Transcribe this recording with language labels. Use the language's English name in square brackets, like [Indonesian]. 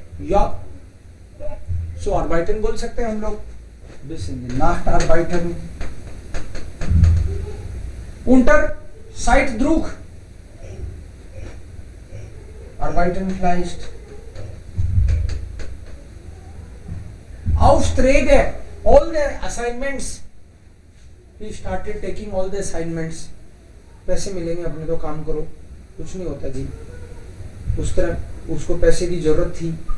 [Hindi] या सो arbeiten बोल सकते हैं हम लोग. [German] Bis in die Nacht arbeiten. Unter Zeitdruck arbeiten vielleicht. [English] Aufträge, all the assignments. He started taking all the assignments. [Hindi] पैसे मिलेंगे अपने तो काम करो. कुछ नहीं होता जी. उस तरह उसको पैसे की जरूरत थी.